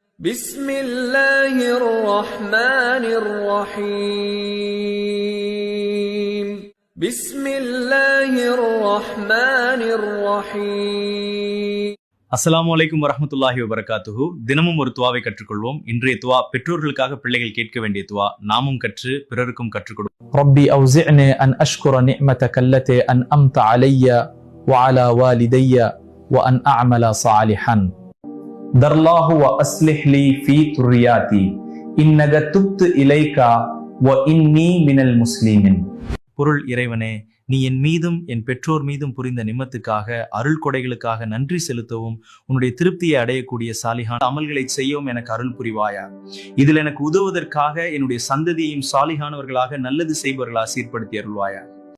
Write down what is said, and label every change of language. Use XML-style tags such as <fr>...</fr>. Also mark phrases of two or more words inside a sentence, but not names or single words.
<ar>بسم الله الرحمن الرحيم بسم الله الرحمن الرحيم السلام عليكم ورحمة الله وبركاته.</ar> <ta>தினமும் ஒரு துவாவை கற்றுக்கொள்வோம். இன்றைய துவா பெற்றோர்களுக்காக பிள்ளைகள் கேட்க வேண்டிய துவா. நாமும் கற்று பிறருக்கும் கற்றுக் கொடுப்போம்.</ta> <ar>ربي أوزعني أن أشكر نعمتك التي أنعمت علي وعلى والدي وأن أعمل صالحا در الله وأصلح لي في ذريتي إنك تبت إليك وإني من المسلمين.</ar> <ta>பொருள்: இறைவனே, நீ என் மீதும் என் பெற்றோர் மீதும் புரிந்த நிம்மத்துக்காக, அருள் கொடைகளுக்காக நன்றி செலுத்தவும், உன்னுடைய திருப்தியை அடையக்கூடிய சாலிஹான அமல்களை செய்யவும் எனக்கு அருள் புரிவாயா. இதில் எனக்கு உதவுவதற்காக என்னுடைய சந்ததியையும் சாலிஹானவர்களாக நல்லது செய்பவர்களாக சீர்படுத்தி அருள்வாயா.</ta>